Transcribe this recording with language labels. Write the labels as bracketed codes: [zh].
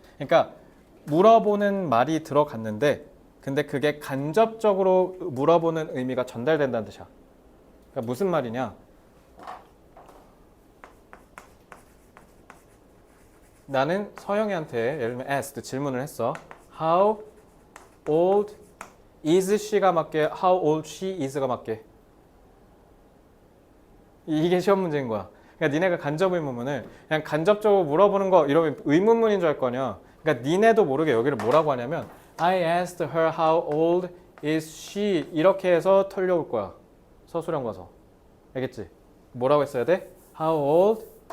[ko] 그러니까 물어보는 말이 들어갔는데 근데 그게 간접적으로 물어보는 의미가 전달된다는 뜻이야. 그러니까 무슨 말이냐? 나는 서영이한테 예를 들면 asked 질문을 했어. [en] How old is she가 맞게 how old she is가 맞게. [ko] 이게 시험 문제인 거야. 그러니까 니네가 간접 의문문을 그냥 간접적으로 물어보는 거 이러면 의문문인 줄 알 거 아니야. 그러니까 니네도 모르게 여기를 뭐라고 하냐면 [en] I asked her how old is she [ko] 이렇게 해서 털려올 거야. 서술형 가서. 알겠지? 뭐라고 했어야 돼? How old